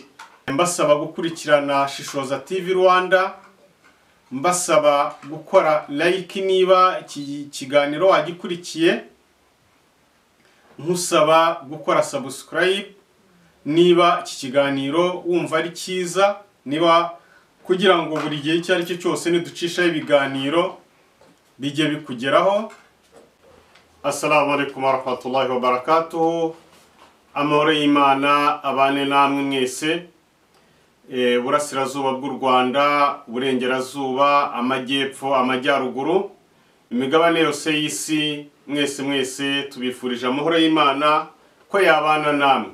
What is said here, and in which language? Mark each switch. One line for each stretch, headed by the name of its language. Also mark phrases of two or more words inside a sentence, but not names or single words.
Kinyarwanda: Mbasaba gukurikirana Shishoza TV Rwanda, mbasaba gukora like niba iki kiganiro wagikurikiye, nkusaba gukora subscribe niba iki kiganiro wumva ari cyiza, niba kugira ngo buri gihe icyo ari cyo cyose niducishaho ibiganiro bijye bikugeraho.
Arabic: السلام عليكم ورحمة الله وبركاته.
Kinyarwanda: Amahoro y'Imana abane namwe mwese, burasirazuba bw'u Rwanda, burengerazuba, amajyepfo, amajyaruguru, imigabane yose y'isi, mwese tubifurije amahoro y'Imana ko yabana namwe.